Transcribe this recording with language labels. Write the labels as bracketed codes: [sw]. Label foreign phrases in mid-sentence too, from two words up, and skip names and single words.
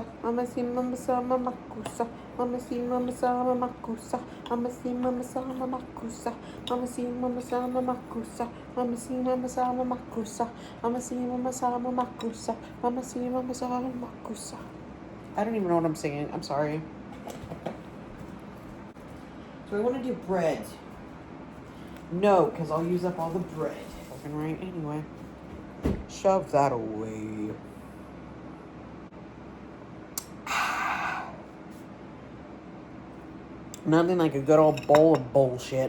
[en] Mama see mama sama makusa. Mama see mama sama makusa. Mama see mama sama makusa. Mama see mama sama makusa. Mama see mama sama makusa. Mama see mama sama makusa. Mama see mama sama makusa. I don't even know what I'm singing. I'm sorry. So I want to do bread. No, because I'll use up all the bread. fucking right anyway. Shove that away. Nothing like a good old bowl of bullshit.